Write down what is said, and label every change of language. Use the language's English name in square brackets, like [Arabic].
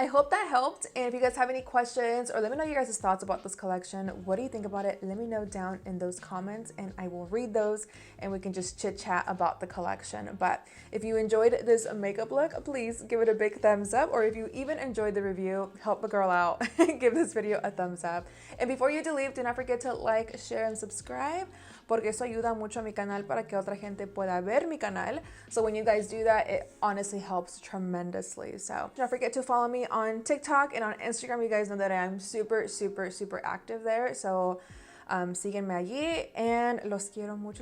[English] I hope that helped, and if you guys have any questions, or let me know your guys' thoughts about this collection, what do you think about it? Let me know down in those comments, and I will read those, and we can just chit chat about the collection. But if you enjoyed this makeup look, please give it a big thumbs up, or if you even enjoyed the review, help a girl out, give this video a thumbs up. And before you leave, do not forget to like, share, and subscribe, [Spanish] porque eso ayuda mucho a mi canal para que otra gente pueda ver mi canal. [English] So when you guys do that, it honestly helps tremendously. So don't forget to follow me on TikTok and on Instagram. You guys know that I'm super, super, super active there. [Spanish] So síguenme allí, [English] and [Spanish] los quiero mucho.